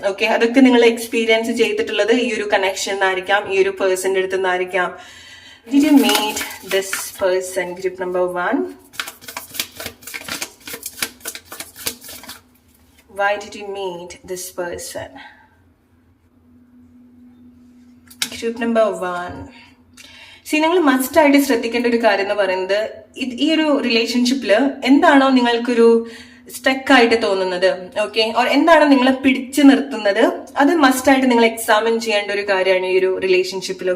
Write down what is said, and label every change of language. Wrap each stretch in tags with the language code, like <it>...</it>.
<ml>Okay, അതൊക്കെ നിങ്ങൾ experience ചെയ്തിട്ടുള്ളത് ഈ ഒരു കണക്ഷൻ ആയിരിക്കാം, ഈ ഒരു പേഴ്സന്റെ അടുത്ത് നിന്നായിരിക്കാം.</ml> <en>Did you meet this person? Group number 1. Why did you meet this person? Group number 1.</en> <ml>നിങ്ങൾ മസ്റ്റ് ആയിട്ട് ശ്രദ്ധിക്കേണ്ട ഒരു കാര്യം എന്ന് പറയുന്നത്, ഈ ഒരു റിലേഷൻഷിപ്പില് എന്താണോ നിങ്ങൾക്കൊരു സ്റ്റക്ക് ആയിട്ട് തോന്നുന്നത്, ഓക്കെ, ഓർ എന്താണോ നിങ്ങളെ പിടിച്ചു നിർത്തുന്നത്, അത് മസ്റ്റ് ആയിട്ട് നിങ്ങൾ എക്സാമിൻ ചെയ്യേണ്ട ഒരു കാര്യമാണ് ഈ ഒരു റിലേഷൻഷിപ്പിൽ.</ml>